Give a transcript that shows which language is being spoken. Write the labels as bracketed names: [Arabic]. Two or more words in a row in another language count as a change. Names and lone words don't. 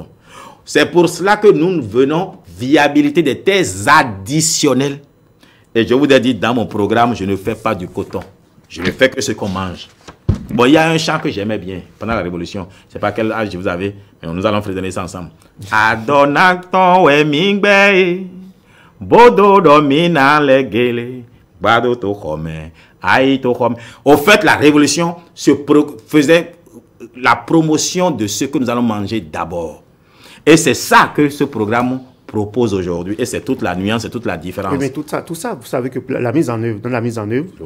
[French] C'est pour cela que nous venons viabilité des terres additionnelles. Et je vous ai dit, dans mon programme, je ne fais pas du coton. Je ne fais que ce qu'on mange. Bon, il y a un chant que j'aimais bien pendant la Révolution. Je ne sais pas quel âge vous avez, mais nous allons fredonner ça ensemble. [Fon] Adonacton we mingbe, bodo domina legele. [French] Au fait, la révolution faisait la promotion de ce que nous allons manger d'abord. Et c'est ça que ce programme propose aujourd'hui. Et c'est toute la nuance, c'est toute la différence. Oui, mais tout ça, vous savez que dans la mise en œuvre, oui.